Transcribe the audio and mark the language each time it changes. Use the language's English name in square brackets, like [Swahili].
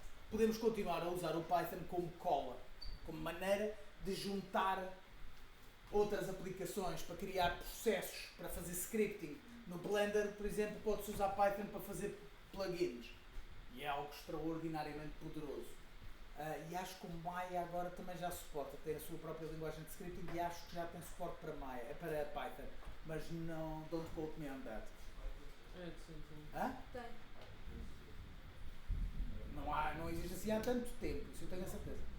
[Portuguese] Podemos continuar a usar o Python como cola, como maneira de juntar outras aplicações para criar processos, para fazer scripting. No Blender, por exemplo, pode-se usar Python para fazer plugins. E é algo extraordinariamente poderoso. E acho que o Maya agora também já suporta, tem a sua própria linguagem de scripting e acho que já tem suporte para Python. Mas não, [English] don't quote me on that. [Portuguese] Sim. Hã? Tem. Não existe assim há tanto tempo, isso eu tenho a certeza.